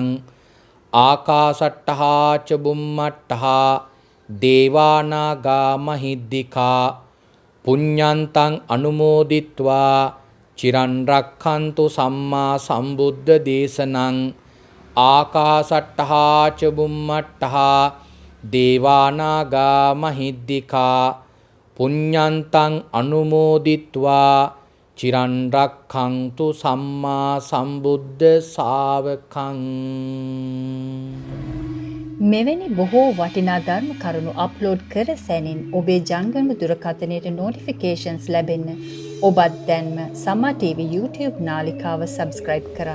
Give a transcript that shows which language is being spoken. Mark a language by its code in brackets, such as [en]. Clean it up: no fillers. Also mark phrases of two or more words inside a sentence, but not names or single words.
[pi] ආකාසට්ඨා ච බුම්මට්ඨා දේවානාගා මහිද්దికා පුඤ්ඤන්තං අනුමෝදිත්වා චිරන් රක්ඛන්තු සම්මා සම්බුද්ධ දේශනං. ආකාසට්ඨා ච බුම්මට්ඨා දේවානාගා මහිද්దికා පුඤ්ඤන්තං අනුමෝදිත්වා චිරන් රක්ඛන්තු සම්මා සම්බුද්ධ ශාවකං. [si] මෙවැනි බොහෝ වටිනා ධර්ම කරුණු අප්ලෝඩ් කර සැනින් ඔබේ ජංගම දුරකථනයට නොටිෆිකේෂන්ස් ලැබෙන්න ඔබත් දැන්ම සම්මා TV YouTube නාලිකාව සබ්ස්ක්‍රයිබ් කරන්න.